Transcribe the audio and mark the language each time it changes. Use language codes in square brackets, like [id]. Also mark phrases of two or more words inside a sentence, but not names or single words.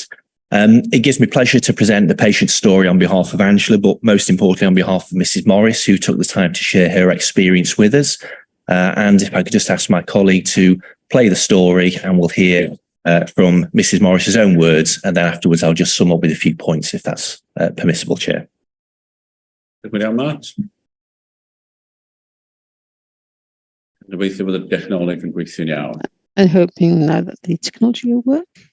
[en] It gives me pleasure to present the patient story on behalf of Angela, but most importantly on behalf of Mrs. Morris, who took the time to share her experience with us. And if I could just ask my colleague to play the story, and we'll hear from Mrs. Morris's own words, and then afterwards I'll just sum up with a few points if that's permissible, Chair. [cy] Gobeithio bod y dechnoleg yn gweithio'n iawn. [en] I'm hoping now that the technology will work.